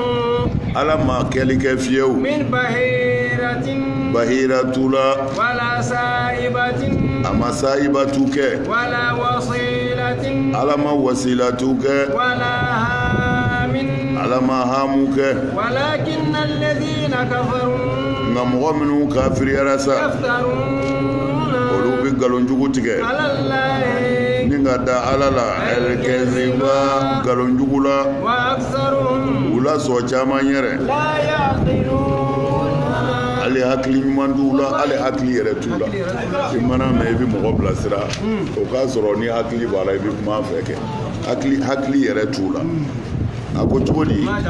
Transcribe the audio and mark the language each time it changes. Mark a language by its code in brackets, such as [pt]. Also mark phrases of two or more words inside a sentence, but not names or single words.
[bm] ala ma kɛli kɛ fiyewu [ar] min bahiratu la ولا سائبة [bm] a ma sa'ibatu kɛ [ar] ولا وصيلة [bm] ala ma wasilatu kɛ [ar] ولا حام [bm] ala ma hamu kɛ [ar] ولكن الذين كفروا [bm] nka mɔgɔ minnu kafiriyara sa olu bɛ nkalonjugu tigɛ ni ka da ala la ɛlkɛziba nkalonjugu la u la sɔn caman yɛrɛ ale hakili ɲuman t'u la ale hakili yɛrɛ t'u la i mana mɛn i bɛ mɔgɔ bilasira o k'a sɔrɔ ni hakili b'a la i bɛ kuma a fɛ kɛ hakili yɛrɛ t'u la a ko cogo di